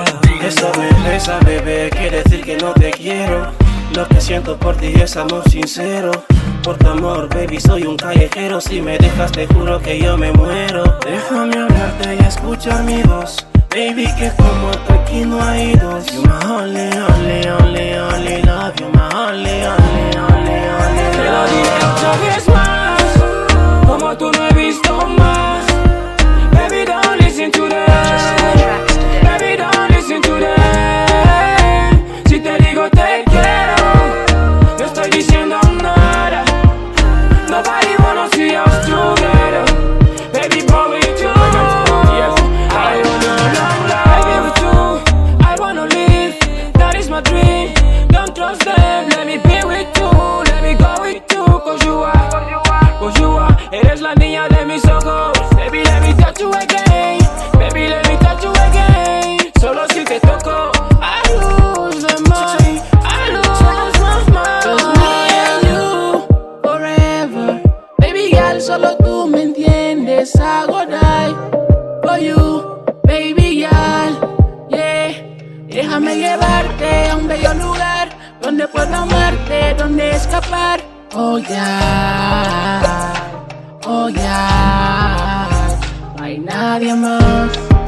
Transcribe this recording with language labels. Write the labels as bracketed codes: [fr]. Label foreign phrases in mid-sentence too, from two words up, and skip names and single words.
[es] Eso me pesa, bebé, quiere decir que no te quiero. Lo que siento por ti es amor sincero. Por tu amor, baby, soy un callejero. Si me dejas, te juro que yo me muero. Déjame hablarte y escuchar mi voz. Baby, que como tú aquí no hay dos. [en] You my only, only, only, only love. You my only, only, only, only [es] Te lo [en] love. [es] diré otra vez más. Como tú no he visto más. [en] Baby, don't listen to them. Baby, don't listen to them. [es] Si te digo te quiero, no estoy diciendo nada. [en] Nobody wanna see us together. Baby, boy, with you. I wanna love, I give it you. I wanna live, that is my dream. Don't trust them, let me be with you. Let me go with you, cause you are, [es] eres la niña de mis ojos. [en] Baby, let me touch you again. Baby, let me touch you again. [es] Solo si te toco, [en] I lose my mind. I lose my mind. Just me and you, forever. Baby girl, [es] solo tú me entiendes. [en] I go die for you, baby girl, yeah. [es] Déjame llevarte a un bello lugar donde puedo amarte, donde escapar. [en] Oh yeah, oh yeah. [es] No hay nadie más.